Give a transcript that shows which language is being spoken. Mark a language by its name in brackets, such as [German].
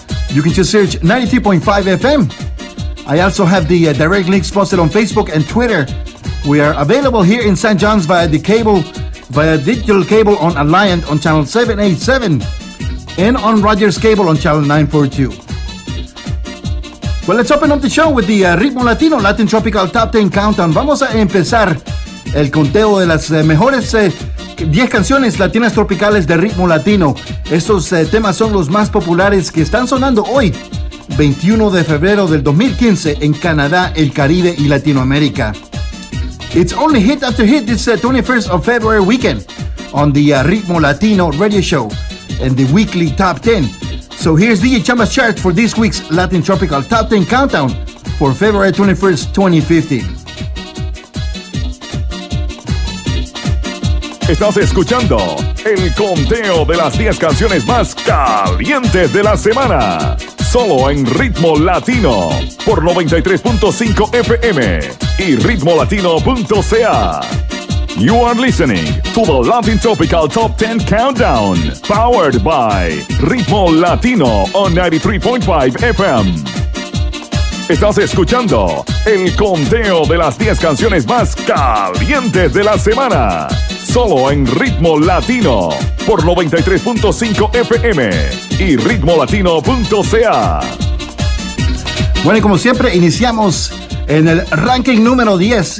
[English] You can just search 93.5 FM. I also have the direct links posted on Facebook and Twitter. We are available here in St. John's via the cable, via digital cable on Alliant on channel 787 and on Rogers Cable on channel 942. Well, let's open up the show with the Ritmo Latino, Latin Tropical Top 10 Countdown. [Spanish] Vamos a empezar el conteo de las mejores 10 canciones latinas tropicales de ritmo latino. Estos temas son los más populares que están sonando hoy, 21 de febrero del 2015, en Canadá, el Caribe y Latinoamérica. [English] It's only hit after hit this 21st of February weekend on the Ritmo Latino radio show and the weekly top 10. So here's DJ Chamba's chart for this week's Latin Tropical Top 10 Countdown for February 21st, 2015. [Spanish] Estás escuchando el conteo de las 10 canciones más calientes de la semana. Solo en Ritmo Latino por 93.5 FM y ritmolatino.ca. [English] You are listening to the Latin Tropical Top 10 Countdown, powered by Ritmo Latino on 93.5 FM. [Spanish] Estás escuchando el conteo de las 10 canciones más calientes de la semana. Solo en Ritmo Latino por 93.5 FM y ritmolatino.ca. Bueno, y como siempre, iniciamos en el ranking número 10.